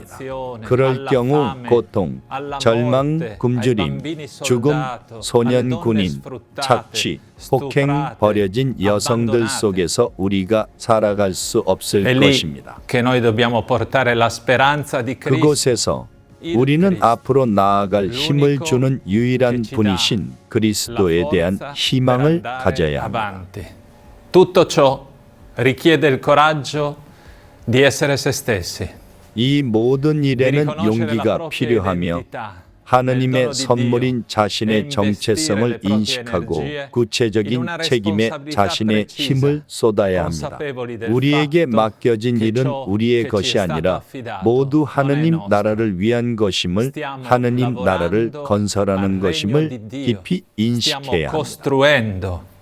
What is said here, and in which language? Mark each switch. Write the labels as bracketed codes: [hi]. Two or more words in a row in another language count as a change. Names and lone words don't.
[ko] 그럴 경우 고통, 절망, 굶주림, 죽음, 소년 군인, 착취, 폭행, 버려진 여성들 속에서 우리가 살아갈 수 없을 것입니다. 그곳에서 우리는 앞으로 나아갈 힘을 주는 유일한 분이신 그리스도에 대한 희망을 가져야 합니다. [it] Tutto ciò richiede il coraggio di essere se stessi. [ko] 이 모든 일에는 용기가 필요하며 하느님의 선물인 자신의 정체성을 인식하고 구체적인 책임에 자신의 힘을 쏟아야 합니다. 우리에게 맡겨진 일은 우리의 것이 아니라 모두 하느님 나라를 위한 것임을, 하느님 나라를 건설하는 것임을 깊이 인식해야 합니다.